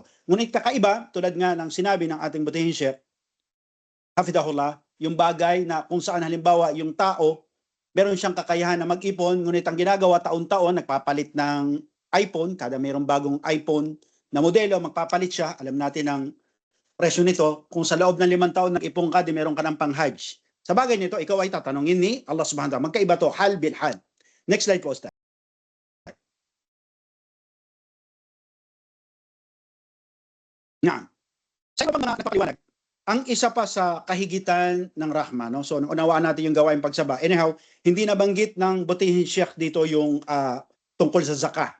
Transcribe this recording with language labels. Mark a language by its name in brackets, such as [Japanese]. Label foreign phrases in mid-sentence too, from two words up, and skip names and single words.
[Filipino] Ngunit kakaiba, tulad nga ng sinabi ng ating butihin Sheikh, hafidahullah, yung bagay na kung saan halimbawa yung tao, meron siyang kakayahan na mag-ipon, ngunit ang ginagawa taon-taon, nagpapalit ng iPhone, kada mayroong bagong iPhone na modelo, magpapalit siya, alam natin ang presyo nito, kung sa loob ng 5 taon nag-ipon ka, di meron ka ng pang-hajj. Sa bagay nito, ikaw ay tatanungin ni Allah [Arabic] سبحانه وتعالى. [Filipino] Magkaiba to, [Arabic] حال بحال. [English] Next slide [Filipino] po, Ustaz. Nga. Sa iba pang napakaliwanag, ang isa pa sa kahigitan ng rahma, no? So, unawaan natin yung gawain pagsaba. Anyhow, hindi nabanggit ng butihin Sheikh dito yung tungkol sa zakah.